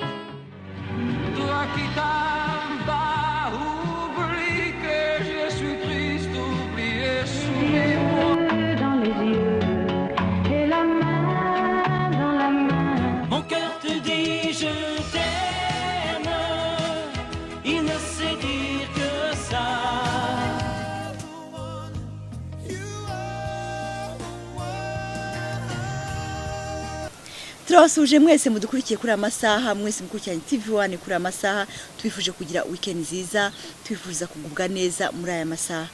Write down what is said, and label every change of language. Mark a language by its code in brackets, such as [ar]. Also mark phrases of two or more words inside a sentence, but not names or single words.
[fr] Toi qui t'as pas oublié que je suis triste, oublié sous mes mots. Dans les yeux et la main dans la main. Mon cœur te dit je t'aime, il ne sait dire que ça. [rw] Turabasuje mwese mudukurikiye kuri amasaha, mwese mukurikiranye TV1 kuri amasaha, twifuje kugira weekend nziza, twifuza kugubwa neza muri aya masaha.